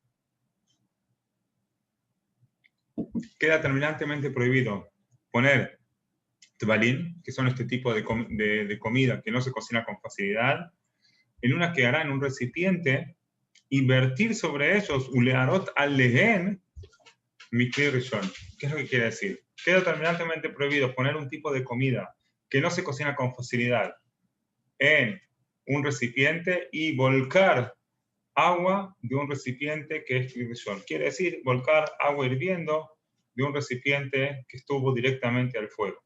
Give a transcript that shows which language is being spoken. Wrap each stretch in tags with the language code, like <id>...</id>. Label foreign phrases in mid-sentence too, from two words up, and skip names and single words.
<es>Queda terminantemente prohibido poner tvalin, que son este tipo de comida que no se cocina con facilidad, en una que hará en un recipiente, y vertir sobre ellos</es> <he>ולערות עליהן מכלי ראשון.</he> <es>¿Qué es lo que quiere decir? Queda terminantemente prohibido poner un tipo de comida que no se cocina con facilidad en un recipiente y volcar agua de un recipiente que es</es> <he>כלי ראשון.</he> <es>Quiere decir volcar agua hirviendo de un recipiente que estuvo directamente al fuego.</es>